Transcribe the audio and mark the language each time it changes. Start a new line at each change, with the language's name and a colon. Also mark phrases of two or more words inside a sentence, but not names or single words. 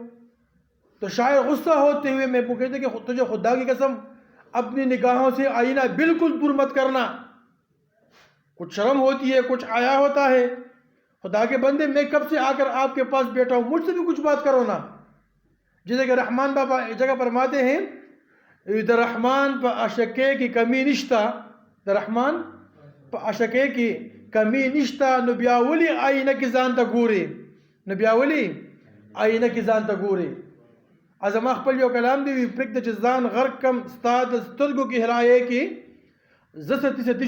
Urdu: تو شاعر غصہ ہوتے ہوئے میں کہتے ہیں کہ تجھے خدا کی قسم اپنی نگاہوں سے آئینہ بالکل دور مت کرنا، کچھ شرم ہوتی ہے، کچھ آیا ہوتا ہے۔ خدا کے بندے میں کب سے آ کر آپ کے پاس بیٹھا ہوں، مجھ سے بھی کچھ بات کرو نا۔ جیسے کہ رحمان بابا ایک جگہ فرماتے ہیں
Pashto: در رحمان پا عشقے کی کمی نشتا، در رحمان پا عشقے کی کمی نشتا نو بیا ولی آئینه کې ځان ته ګوري نو بیا ولی آئینه کې ځان ته ګوري ازما خپل یو کلام دی پرېږده چې ځان غرق کم ستا د سترګو کې هرایې کې زه ستی